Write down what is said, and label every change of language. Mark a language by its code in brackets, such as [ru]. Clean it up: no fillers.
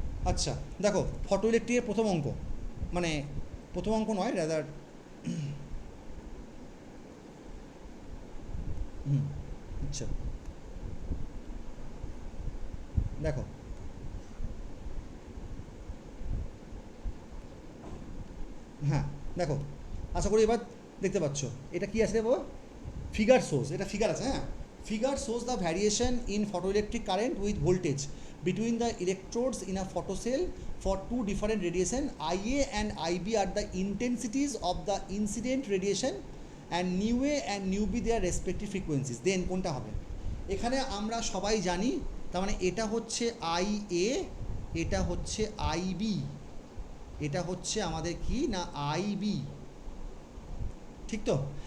[bn] আচ্ছা দেখো, ফটো ইলেকট্রিকের প্রথম অঙ্ক, মানে প্রথম অঙ্ক নয় রাদার, আচ্ছা দেখো হ্যাঁ দেখো, আশা করি এবার দেখতে পাচ্ছ এটা কি আছে বাবা? ফিগার সোর্স, এটা ফিগার আছে। [en] হ্যাঁ, figure source the variation in photoelectric current with voltage between the electrodes in a photocell for two different radiation, IA and IB are the intensities of the incident radiation and nu A and nu B their respective frequencies. [bn] Then কোনটা হবে? এখানে আমরা সবাই জানি, তার মানে এটা হচ্ছে IA, এটা হচ্ছে IB, এটা হচ্ছে আমাদের কি না IB, ঠিক তো?